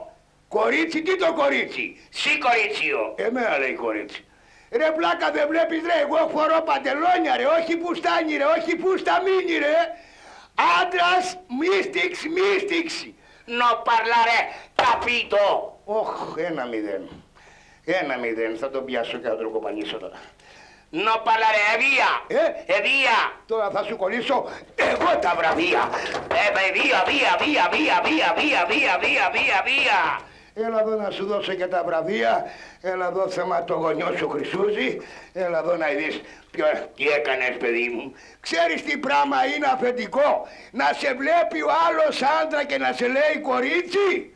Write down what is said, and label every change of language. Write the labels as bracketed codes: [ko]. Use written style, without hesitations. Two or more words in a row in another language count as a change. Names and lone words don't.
[el] Κορίτσι, τι το κορίτσι? Sì, κορίτσιο. Εμένα λέει κορίτσι. Ρε πλάκα δεν βλέπεις ρε, εγώ φορώ παντελόνια ρε, όχι πουστάνι ρε, όχι πουσταμίνι ρε. Άντρας, μίστηξη. [it] Non parlare, capito? [el] Ωχ, 1-0. 1-0, θα τον πιάσω και θα τον κοπανίσω τώρα. [it] Non parlare, via. Via. [el] Τώρα θα σου κολλήσω εγώ τα βραβεία. [it] Via, via, via, via, via, via, via, via, via, via. [el] Έλα εδώ να σου δώσω και τα βραβεία. Έλα εδώ θέμα το γονιό σου Χρυσούζη. Έλα εδώ να δεις τι έκανες παιδί μου? Ξέρεις τι πράγμα είναι αφεντικό? Να σε βλέπει ο άλλος άντρα και να σε λέει κορίτσι.